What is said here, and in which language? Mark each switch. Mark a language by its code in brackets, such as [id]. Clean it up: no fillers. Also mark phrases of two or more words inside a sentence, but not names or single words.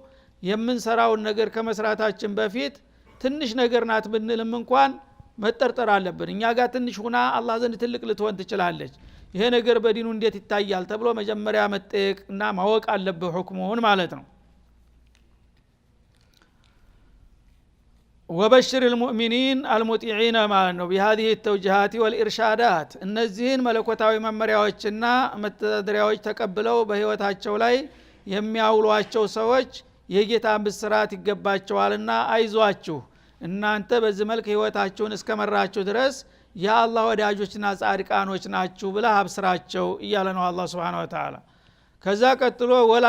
[am] የምንሰራውን ነገር ከመስራታችን በፊት ትንሽ ነገር ናት ብንልም እንኳን መጠርጠር አለብን። እኛ ጋር ትንሽ ሆና አላህ ዘንድ ትልቅ ልትሆን ትችላለች። ይሄ ነገር በዲኑ እንዴት ይታያል ተብሎ መጀመሪያ መጠየቅና ማወቅ አለብህ ሁክሙን ማለት ነው። [ar] وبشر المؤمنين المطيعين [am] ማለት ነው [ar] بهذه التوجيهات والارشادات [am] እነዚህን መለኮታዊ መመሪያዎችና መተዳደሪያዎች ተቀብለው በህይወታቸው ላይ የሚያውሏቸው ሰዎች የጌታን ብስራት ይገባቸዋልና አይዟችሁ እናንተ በዚህ መልክ ህይወታችሁን እስከመራችሁ ድረስ የአላህ ወዳጆችና ጻድቃኖች ናችሁ ብለ አብስራቸው እያለ ነው አላህ [ar] سبحانه وتعالى። [am] ከዛ ቀጥሎ ወላ